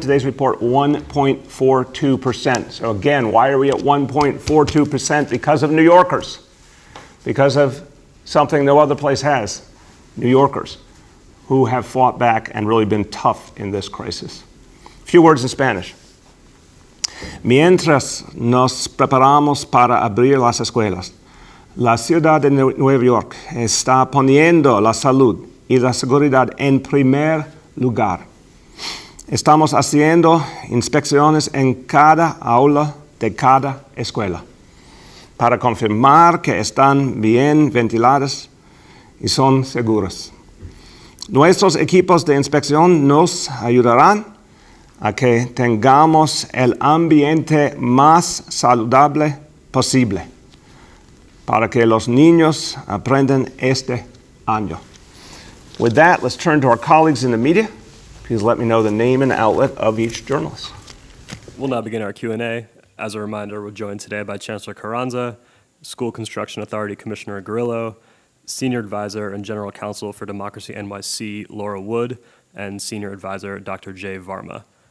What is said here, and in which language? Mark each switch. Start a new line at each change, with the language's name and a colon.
English: Today's report, 1.42%. So again, why are we at 1.42%? Because of New Yorkers. Because of something no other place has. New Yorkers who have fought back and really been tough in this crisis. A few words in Spanish.
Spanish: Mientras nos preparamos para abrir las escuelas, la ciudad de Nueva York está poniendo la salud y la seguridad en primer lugar. Estamos haciendo inspecciones en cada aula de cada escuela para confirmar que están bien ventiladas y son seguras. Nuestros equipos de inspección nos ayudarán a que tengamos el ambiente más saludable posible para que los niños aprendan este año.
English: With that, let's turn to our colleagues in the media. Please let me know the name and outlet of each journalist. We'll now begin our Q&A. As a reminder, we're joined today by Chancellor Carranza, School Construction Authority Commissioner Grillo, Senior Advisor and General Counsel for Democracy NYC, Laura Wood, and Senior Advisor, Dr. Jay Varma.